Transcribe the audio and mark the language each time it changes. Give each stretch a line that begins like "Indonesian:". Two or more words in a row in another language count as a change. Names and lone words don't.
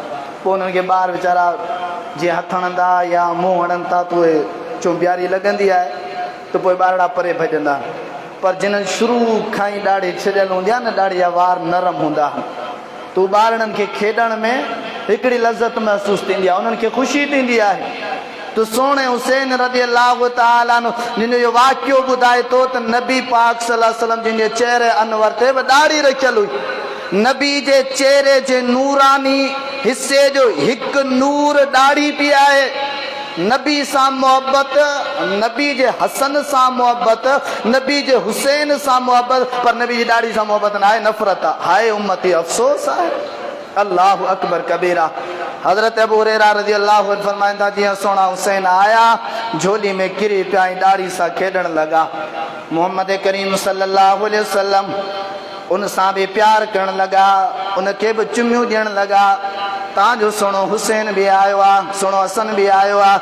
Sindhi: पोइ उन्हनि खे ॿार वीचारा जीअं हथ हणंदा या मुंहुं हणनि था त उहे चुंबियारी लॻंदी आहे त पोइ ॿारड़ा परे भॼंदा आहिनि। पर जिन्हनि शुरू खां ई ॾाढ़ी छॾियल हूंदी आहे न, ॾाढ़ी जा वार नरम हूंदा आहिनि, त ॿारनि खे खेॾण में हिकिड़ी लज़त महसूसु थींदी आहे, उन्हनि खे ख़ुशी थींदी आहे। त सोणे हुसैन
Arabic: رضي الله تعالى عنه
Sindhi: जिन जो वाक़ियो ॿुधाए थो त नबी पाक
Arabic: صلى الله عليه وسلم
Sindhi: जिन जे चेहरे अनवर ते बि ॾाढ़ी रखियल हुई। नबी जे चेहरे जे नूरानी हिसे जो हिकु नूर ॾाढ़ी पई आहे। नबी सां मोहब्बत, नबी जे हसन सां मोहब्बत, नबी जे हुसैन सां मोहब्बत, पर नबी जी ॾाढ़ी सां मोहब्बत न आहे, नफ़रत आहे। हाय उम्मती अफ़सोस आहे।
Arabic: الله أكبر كبيرا.
Sindhi: हज़रत अबू हुरैरा
Arabic: رضي الله عنه
Sindhi: फरमाइनि था जीअं सोना हुसैन आया झोली में किरी पिया ऐं ॾाढ़ी सां खेॾण लॻा। मोहम्मद करीम
Arabic: صلى الله عليه وسلم
Sindhi: उन सां बि प्यार करण लॻा, उनखे बि चुमियूं ॾियण लॻा। तव्हांजो सुहिणो हुसैन बि आयो आहे, सुहिणो हसन बि आयो आहे।